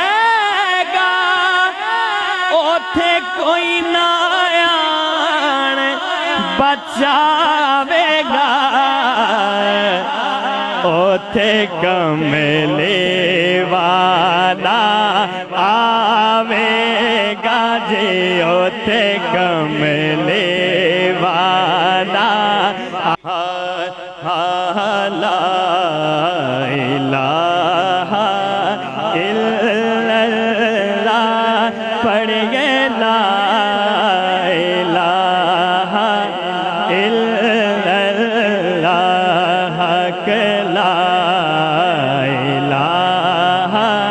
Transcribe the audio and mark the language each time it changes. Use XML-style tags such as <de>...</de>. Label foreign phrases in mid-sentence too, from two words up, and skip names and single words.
<pa>گھبراویگا اوتھے کوئی نہ آن بچاویگا اوتھے کملے والا آویگا جی اوتھے کملے والا</pa> <ar>لا إله إلا الله پڑھیے لا إله إلا الله لا إله</ar>